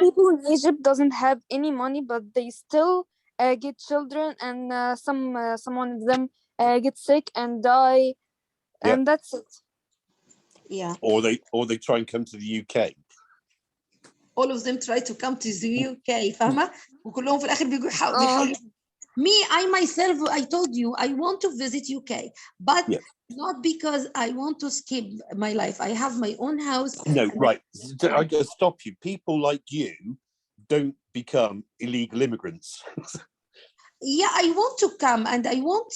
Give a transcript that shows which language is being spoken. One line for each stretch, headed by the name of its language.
English: people in Egypt doesn't have any money, but they still get children, and someone of them get sick and die, and that's it. Yeah. Or they try and come to the UK. All of them try to come to the UK.
Arabic: فاهمة؟ وكلهم في الآخر بيحاولوا.
English: Me, I myself, I told you, I want to visit UK, but not because I want to skip my life. I have my own house. No, right. I got to stop you. People like you don't become illegal immigrants. Yeah, I want to come, and I want